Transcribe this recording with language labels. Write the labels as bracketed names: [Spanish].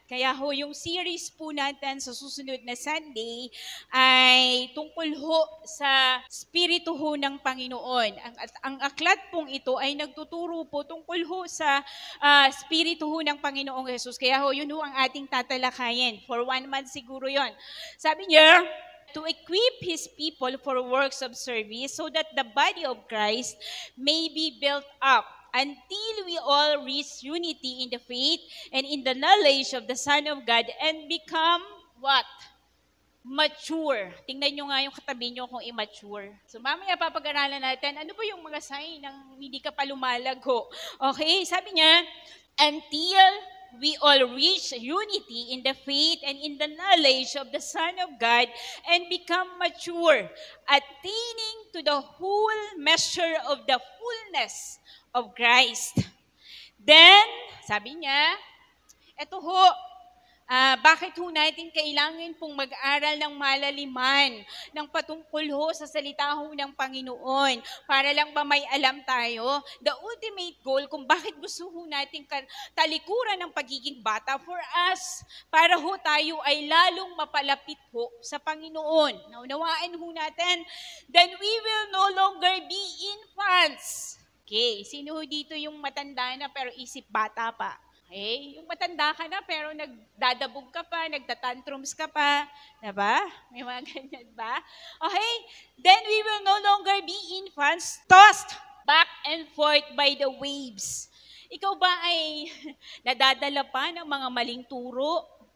[Filipino] Kaya ho, yung series po natin sa susunod na Sunday ay tungkol ho sa Espiritu ho ng Panginoon. Ang aklat pong ito ay nagtuturo po tungkol ho sa Espiritu ho ng Panginoong Jesus. Kaya ho, yun ho ang ating tatalakayin. [English] For 1 month [Filipino] siguro yon. Sabi niya, [English] to equip His people for works of service so that the body of Christ may be built up until we all reach unity in the faith and in the knowledge of the Son of God and become what? [Filipino] Mature. Tingnan nyo nga yung katabi nyo kung immature. So mamaya papag-aralan natin, ano ba yung mga sign ng hindi ka pa lumalago? [English] Okay, [Filipino] sabi niya, [English] until we all reach unity in the faith and in the knowledge of the Son of God and become mature, attaining to the whole measure of the fullness of Christ. Then, [Filipino] sabi niya, eto ho, Bakit ho natin kailangan pong mag-aral ng malaliman, ng patungkol ho sa salita ho ng Panginoon, para lang ba may alam tayo? [English] The ultimate goal [Filipino] kung bakit gusto ho natin talikuran ng pagiging bata [English] for us, [Filipino] para ho tayo ay lalong mapalapit ho sa Panginoon. Naunawaan ho natin, [English] then we will no longer be infants. [Filipino] Okay, sino ho dito yung matanda na pero isip bata pa? Okay? Yung matanda ka na pero nagdadabog ka pa, nagtatantrums ka pa. Diba? May mga ganyan ba? Okay? [English] Then we will no longer be infants, tossed back and forth by the waves. [Filipino] Ikaw ba ay nadadala pa ng mga maling turo?